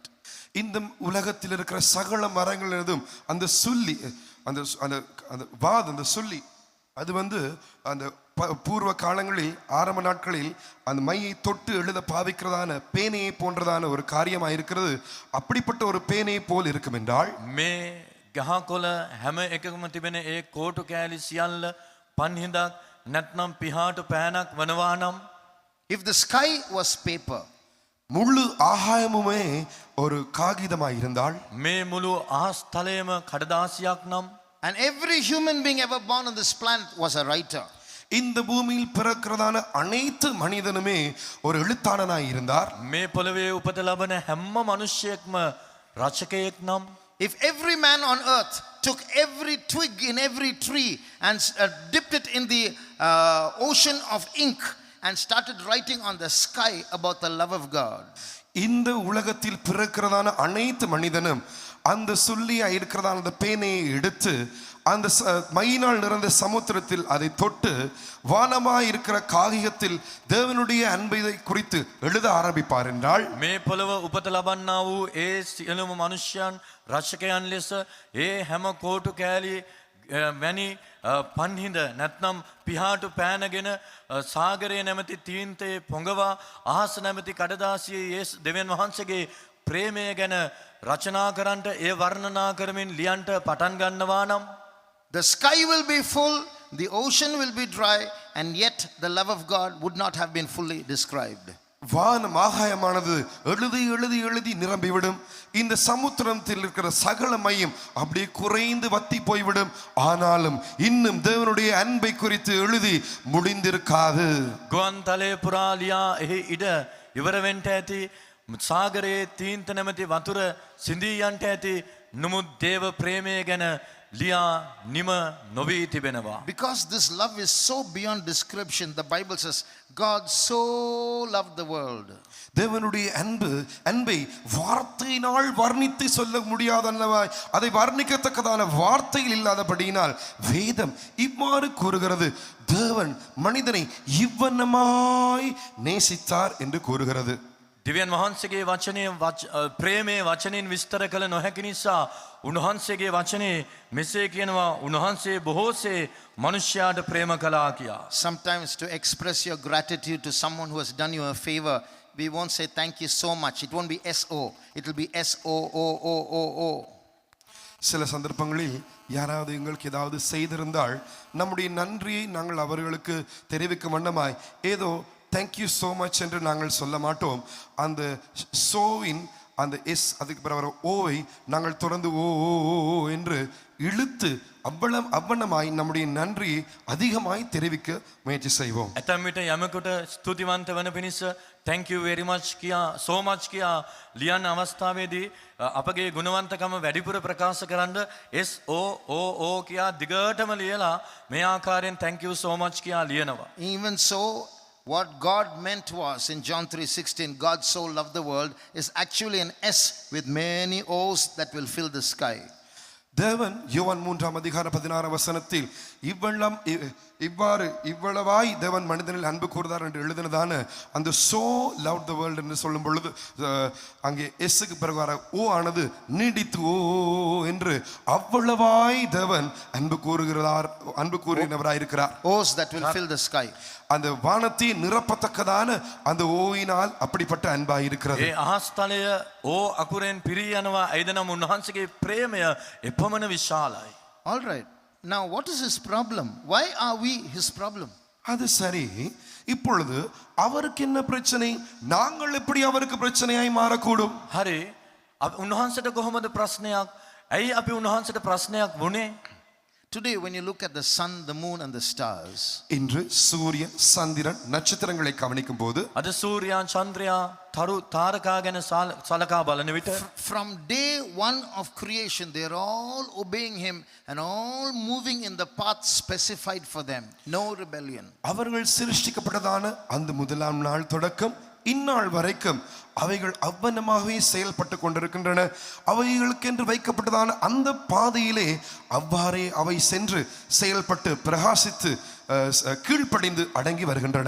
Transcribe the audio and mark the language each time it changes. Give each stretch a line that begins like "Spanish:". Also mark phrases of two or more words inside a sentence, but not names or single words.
Tamil: இந்த உலகத்தில் இருக்கிற சகல மரங்களிலும் அந்த சுள்ளி, அந்த அந்த வாது, அந்த சுள்ளி, அது அந்த பூர்வ காலங்களில் ஆரம்ப நாட்களில் அந்த மையை தொட்டு எழுத பாவிக்கிறதான பேனையை போன்றதான ஒரு காரியமாக இருக்கிறது. அப்படிப்பட்ட ஒரு பேனையை போல் இருக்கும் என்றால்,
Sinhala: මේ ගහකොළ හැම එකකම තිබෙන ඒ කෝටු කෑලි සියල්ල පන්හිඳක් නැත්නම් පිහාටු පෑනක් වනවා නම්,
English: If the sky was paper,
Tamil: முழு ஆகாயமுமே ஒரு காகிதமாக இருந்தால்,
Sinhala: මේ මුළු අහස් තලයේම කඩදාසියක් නම්,
English: and every human being ever born on this planet was a writer,
Tamil: இந்த பூமியில் பிறக்கிறதான அனைத்து மனிதனுமே ஒரு எழுத்தாளனாய் இருந்தார்.
Sinhala: මේ පොළවේ උපත ලබන හැම මිනිසෙක්ම රචකයෙක් නම්,
English: if every man on earth took every twig in every tree and dipped it in the ocean of ink and started writing on the sky about the love of God,
Tamil: இந்த உலகத்தில் பிறக்கிறதான அனைத்து மனிதனும் அந்த சொல்லியா இருக்கிறதான அந்த பேனையை எடுத்து அந்த மையினால் நிறைந்த சமுத்திரத்தில் அதை தொட்டு வானமாய் இருக்கிற காகிதத்தில் தேவனுடைய அன்பை குறித்து எழுத ஆரம்பிப்பார் என்றால்,
Sinhala: මේ පොළව උපත ලබන්නා වූ ඒ සියලුම මනුෂ්‍යයන් රචකයන් ලෙස ඒ හැම කෝටු කෑලි වැනි පන්හිඳ නැත්නම් පිහාටු පෑනගෙන සාගරයේ නැමැති තීන්තේ පොඟවා අහස නැමැති කඩදාසියේ දෙවියන් වහන්සේගේ ප්‍රේමය ගැන රචනා කරන්නට ඒ වර්ණනා කරමින් ලියන්නට පටන් ගන්නවා නම්,
English: the sky will be full, the ocean will be dry, and yet the love of God would not have been fully described.
Tamil: வானம் ஆகாயமானது எழுதி எழுதி எழுதி நிரம்பிவிடும். இந்த சமுத்திரத்தில் இருக்கிற சகல மையம் அப்படியே குறைந்து வத்தி போய்விடும். ஆனாலும் இன்னும் தேவனுடைய அன்பை குறித்து எழுதி முடிந்திருக்காது.
Sinhala: ගුවන් තලයේ පුරා ලියා එහි ඉඩ ඉවර වෙන්න ඇති. සාගරයේ තීන්ත නැමැති වතුර සිඳී යන්ට ඇති. නමුත් දේව ප්‍රේමය ගැන ලියා නිම නොවී තිබෙනවා.
English: Because this love is so beyond description, the Bible says God so loved the world.
Tamil: தேவனுடைய அன்பை வார்த்தையினால் வர்ணித்து சொல்ல முடியாதல்லவா, அதை வர்ணிக்கத்தக்கதான வார்த்தையில் இல்லாதபடியினால் வேதம் இவ்வாறு கூறுகிறது, தேவன் மனிதனை இவ்வண்ணமாய் நேசித்தார் என்று கூறுகிறது.
Sinhala: දෙවියන් වහන්සේගේ වචනය ප්‍රේමයේ වචනෙන් විස්තර කළ නොහැකි නිසා උන්වහන්සේගේ වචනේ මෙසේ කියනවා, උන්වහන්සේ බොහෝසේ මනුෂ්‍යයාට ප්‍රේම කළා කියා.
English: Sometimes to express your gratitude to someone who has done you a favor, we won't say thank you so much. It won't be SO. It will be SOOOO.
Tamil: சில சந்தர்ப்பங்களில் யாராவது எங்களுக்கு ஏதாவது செய்திருந்தால் நம்முடைய நன்றியை நாங்கள் அவர்களுக்கு தெரிவிக்கும் வண்ணமாய் ஏதோ
English: thank you so much
Tamil: என்று நாங்கள் சொல்ல மாட்டோம். அந்த சோவின் அந்த எஸ் அதுக்கு பிறகு வர ஓவை நாங்கள் தொடர்ந்து ஓ ஓ ஓ ஓ என்று இழுத்து அவ்வண்ணமாய் நம்முடைய நன்றியை அதிகமாய் தெரிவிக்க முயற்சி செய்வோம்.
Sinhala: ඇතැම් විට යමකට ස්තුතිවන්ත වන පිණිස
English: thank you very much
Sinhala: කියා
English: so much
Sinhala: කියා ලියන අවස්ථාවේදී අපගේ ගුණවන්තකම වැඩිපුර ප්‍රකාශ කරන්න S O O O කියා දිගටම ලියලා මේ ආකාරයෙන්
English: thank you so much
Sinhala: කියා ලියනවා.
English: Even so, what God meant was in John 3:16, God so loved the world, is actually an S with many O's that will fill the sky.
Tamil: தேவன் யோவான் 3:16 இவ்வளவாய் தேவன் மனிதனில் அன்பு கூர்ந்தார் என்று எழுதினதான அந்த
English: so love the world
Tamil: என்று சொல்லும் பொழுது அங்கே எஸ்ஸுக்கு பிறகு வர ஓ ஆனது நீடித்து ஓ என்று அவ்வளவாய் தேவன் அன்பு கூறுகிறவராயிருக்கிறார்.
English: O's that will fill the sky.
Tamil: அந்த வானத்தை நிரப்பத்தக்கதான அந்த ஓயினால் அப்படிப்பட்ட அன்பாய் இருக்கிறது.
Sinhala: ඒ අහස්තලය ඕ අකුරෙන් පිරී යනවා. එදනම් උන්වහන්සේගේ ප්‍රේමය එපමණ විශාලයි.
English: All right. Now, what is his problem? Why are we his problem?
Tamil: அது சரி, இப்பொழுது அவருக்கு என்ன பிரச்சனை? நாங்கள் எப்படி அவருக்கு பிரச்சனையாய் மாறக்கூடும்?
Sinhala: හරි. උන්වහන්සේට කොහොමද ප්‍රශ්නයක්? ඇයි අපි උන්වහන්සේට ප්‍රශ්නයක් වුණේ?
English: Today, when you look at the sun, the moon and the stars,
Tamil: இன்று சூரியன் சந்திரன் நட்சத்திரங்களை கவனிக்கும் போது
Sinhala: අද සූර්යයා චන්ද්‍රයා තරු තාරකා ගැන සලකා බලන විට
English: from day one of creation, they are all obeying him and all moving in the path specified for them. No rebellion.
Tamil: அவர்கள் சிருஷ்டிக்கப்பட்டதான அந்த முதலாம் நாள் தொடக்கம் இந்நாள் வரைக்கும் அவைகள் அவ்வனமாகவே செயல்பட்டு கொண்டிருக்கின்றன. அவைகளுக்கென்று வைக்கப்பட்டதான அந்த பாதையிலே அவ்வாறே அவை சென்று செயல்பட்டு பிரகாசித்து கீழ்ப்படிந்து அடங்கி வருகின்றன.